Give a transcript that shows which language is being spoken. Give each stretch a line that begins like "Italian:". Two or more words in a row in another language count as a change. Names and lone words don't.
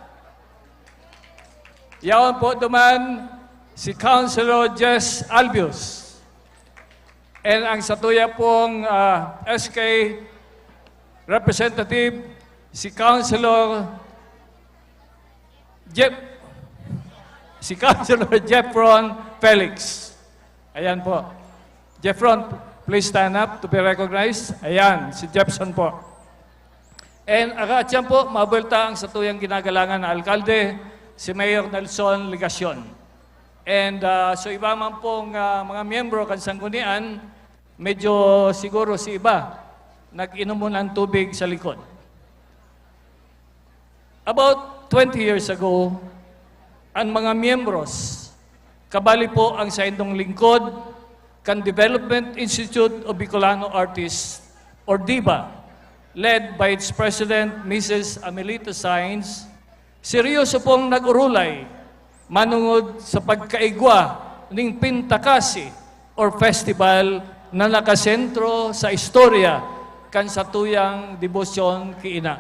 Bikol: yaon po duman si Councilor Jess Albios,
English: and ang
Bikol: satuya pong SK representative, si Councilor Jeffron Felix. Ayan po.
English: Jeffron, please stand up to be recognized.
Bikol: Ayan, si Jefferson po. And akatyan po, mabulta ang satuyang ginagalangan na alkalde, si Mayor Nelson Ligacion.
English: And so
Bikol: iba man pong mga miyembro kan Sanggunian, medyo siguro si iba, nag-inom mo ng tubig sa likod.
English: About 20 years ago,
Bikol: ang mga miyembros, kabali po ang sa indong lingkod, kan Development Institute of Bicolano Artists, or DIBA,
English: led by its President, Mrs.
Bikol: Amelita Sainz, seryoso pong nag-urulay manungod sa pagkaigwa ng Pintakasi or festival na nakasentro sa istorya kan satuyang debosyon kiina.